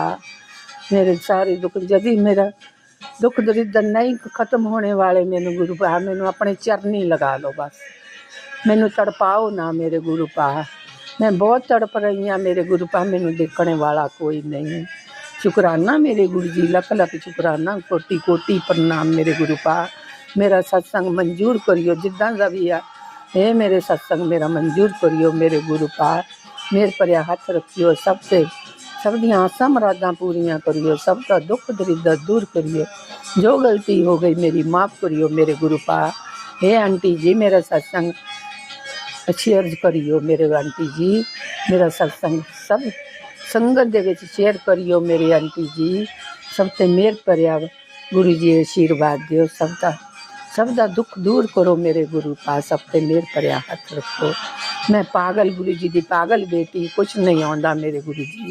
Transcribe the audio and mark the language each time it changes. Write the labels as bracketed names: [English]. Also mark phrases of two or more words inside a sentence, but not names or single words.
[Punjabi] ਮੇਰੇ ਸਾਰੇ ਦੁੱਖ ਯਦਿ ਮੇਰਾ ਦੁੱਖ ਦਰਿਦਰ ਨਹੀਂ ਖ਼ਤਮ ਹੋਣ ਵਾਲੇ ਮੇਰੇ ਗੁਰੂ ਪਾ, ਮੈਨੂੰ ਅਪਣੇ ਚਰਨੀ ਲਗਾ ਲੋ ਬਸ, ਮੈਨੂੰ ਤੜਪਾਓ ਨਾ ਮੇਰੇ ਗੁਰੂ ਪਾ। ਮੈਂ ਬਹੁਤ ਤੜਪ ਰਹੀ ਹਾਂ ਮੇਰੇ ਗੁਰੂ ਪਾ, ਮੈਨੂੰ ਦੇਖਣ ਵਾਲਾ ਕੋਈ ਨਹੀਂ। ਸ਼ੁਕਰਾਨਾ ਮੇਰੇ ਗੁਰੂ ਜੀ, ਲੱਖ ਲੱਖ ਸ਼ੁਕਰਾਨਾ, ਕੋਟਿ ਕੋਟਿ ਪ੍ਰਣਾਮ ਮੇਰੇ ਗੁਰੂ ਪਾ। ਮੇਰਾ ਸਤਸੰਗ ਮਨਜ਼ੂਰ ਕਰਿਓ ਜਿੱਦਾਂ ਦਾ ਵੀ ਆ, ਹੇ ਮੇਰੇ ਸਤਸੰਗ ਮੇਰਾ ਮਨਜ਼ੂਰ ਕਰਿਓ ਮੇਰੇ ਗੁਰੂ ਪਾ। ਮੇਰੇ ਭਰਿਆ ਹੱਥ ਰੱਖਿਓ, ਸਭ ਤੇ ਸਭ ਦੀਆਂ ਆਸਾਂ ਮੁਰਾਦਾਂ ਪੂਰੀਆਂ ਕਰਿਓ, ਸਭ ਕਾ ਦੁੱਖ ਦਰਿਦਰ ਦੂਰ ਕਰਿਓ। ਜੋ ਗ਼ਲਤੀ ਹੋ ਗਈ ਮੇਰੀ ਮਾਫ਼ ਕਰਿਓ ਮੇਰੇ ਗੁਰੂ ਪਾ। ਹੇ ਆਂਟੀ ਜੀ ਮੇਰਾ ਸਤਸੰਗ ਸ਼ੇਅਰ ਕਰਿਓ ਮੇਰੇ ਆਂਟੀ ਜੀ, ਮੇਰਾ ਸਤਸੰਗ ਸਭ ਸੰਗਤ ਦੇ ਵਿੱਚ ਸ਼ੇਅਰ ਕਰਿਓ ਮੇਰੇ ਆਂਟੀ ਜੀ। ਸਭ ਤੇ ਮੇਹਰ ਭਰਿਆ ਗੁਰੂ ਜੀ ਆਸ਼ੀਰਵਾਦ ਦਿਓ, ਸਭ ਦਾ ਦੁੱਖ ਦੂਰ ਕਰੋ ਮੇਰੇ ਗੁਰੂ ਪਾ। ਸਭ ਤੇ ਮੇਹਰ ਭਰਿਆ ਹੱਥ ਰੱਖੋ। ਮੈਂ ਪਾਗਲ ਗੁਰੂ ਜੀ ਦੀ ਪਾਗਲ ਬੇਟੀ, ਕੁਝ ਨਹੀਂ ਆਉਂਦਾ ਮੇਰੇ ਗੁਰੂ ਜੀ।